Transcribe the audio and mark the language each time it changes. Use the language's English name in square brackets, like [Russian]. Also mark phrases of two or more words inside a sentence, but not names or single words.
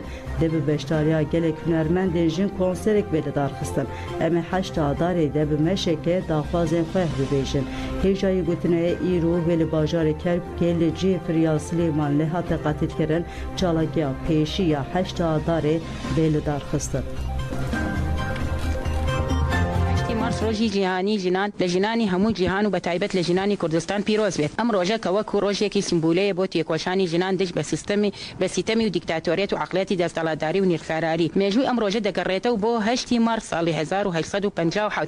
[Kurdish] De bi beşdariya gelek hunermendên jin konserek vê li dar xistin. Em ê heşta adarê de bi meşeke daxwazên xwe bibêjin. Hêjayê gotineyê îro vê li bajarê Kerkûkê li cihê Firyal Silêman lê hate qetilkirin çalakiya pêşî ya heşta adarê vê li dar xistin. [Central Kurdish] ڕۆژی جیهانی ژنان لە ژنانی هەموو جیهان و بەتایبەت لە ژنانی کوردستان پیرۆز بێت. ئەم ڕۆژە کە وەکو ڕۆژێکی سیمبولەیە بۆ تێکۆشانی ژنان دژ بە سیستەمی و دیکتاتۆریەت و عەقڵەتی دەستەڵاتداری و نیرخەراری. مێژووی ئەم ڕۆژە دەگەڕێتەوە بۆ 8 مارس ساڵی 1857.